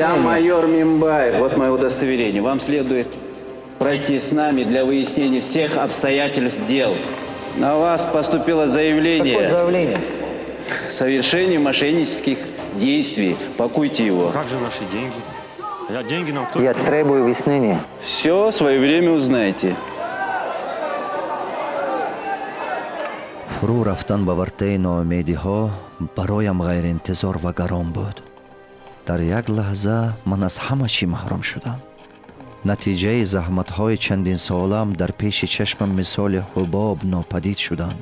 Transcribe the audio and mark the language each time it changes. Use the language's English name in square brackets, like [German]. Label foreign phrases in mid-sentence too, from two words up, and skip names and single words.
[Russian] Я майор Мимбаев, вот мое удостоверение. Вам следует пройти с нами для выяснения всех обстоятельств дел. На вас поступило заявление. Какое заявление? Совершение мошеннических действий. Пакуйте его. Как же наши деньги? Деньги нам кто? Я требую выяснения. Все в свое время узнаете. [Tajik] фурӯ рафтан ба вартаи ноумедиҳо бароям ғайриинтизор ва гарон буд. дар як лаҳза ман аз ҳама чӣ маҳрум шудам. натиҷаи заҳматҳои чандинсолам дар пеши чашмам мисоли ҳубоб нопадид шуданд.